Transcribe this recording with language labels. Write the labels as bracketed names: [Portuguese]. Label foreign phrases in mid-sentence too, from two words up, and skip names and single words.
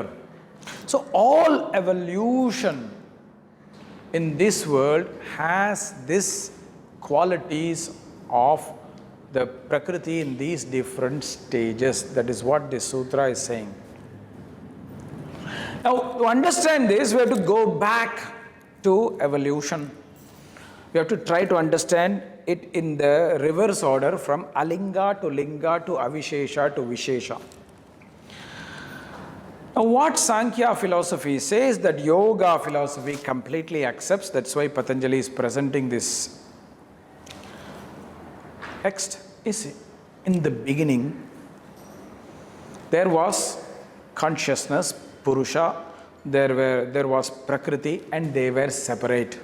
[English] So all evolution in this world has these qualities of the Prakriti in these different stages. That is what this sutra is saying. Now, to understand this, we have to go back to evolution. We have to try to understand it in the reverse order from alinga to linga to avishesha to vishesha. Now, what Sankhya philosophy says that yoga philosophy completely accepts, that's why Patanjali is presenting this text, is in the beginning there was consciousness, Purusha, there was Prakṛti, and they were separate.